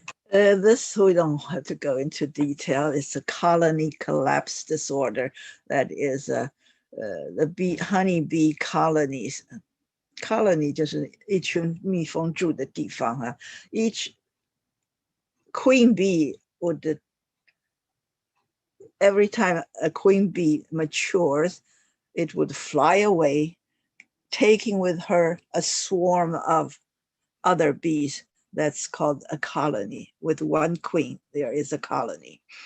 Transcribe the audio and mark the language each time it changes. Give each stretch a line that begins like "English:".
English: This we don't have to go into detail. It's a colony collapse disorder. That is the honeybee colonies.
Chinese: Colony 就是一群蜜蜂住的地方啊。
English: Each queen bee would, every time a queen bee matures, it would fly away, taking with her a swarm of other bees. That's called a colony. With one queen, there is a colony.